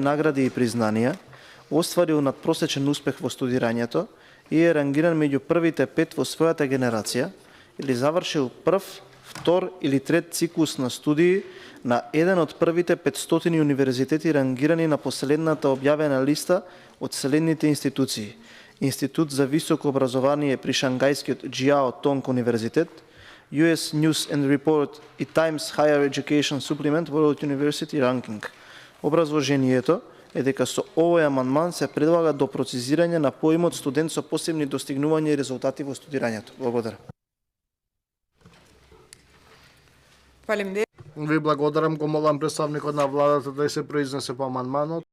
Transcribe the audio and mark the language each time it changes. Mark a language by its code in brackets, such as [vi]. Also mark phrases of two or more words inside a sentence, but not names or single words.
[mk] награди и признанија, остварил надпросечен успех во студирањето и е рангиран меѓу првите 5 во својата генерација или завршил прв, втор или трет циклус на студии на еден од првите 500 универзитети рангирани на последната објавена листа од следните институции: Институт за високо образование при Шангајскиот Джиао Тонг универзитет, US News and Report и Times Higher Education Supplement World University Ranking. Образложението е дека со овој амандман се предлага до прецизирање на поимот студент со посебни достигнувања и резултати во студирањето. Благодарам. Ви благодарам, го молам представникот на владата да се произнесе по амандманот.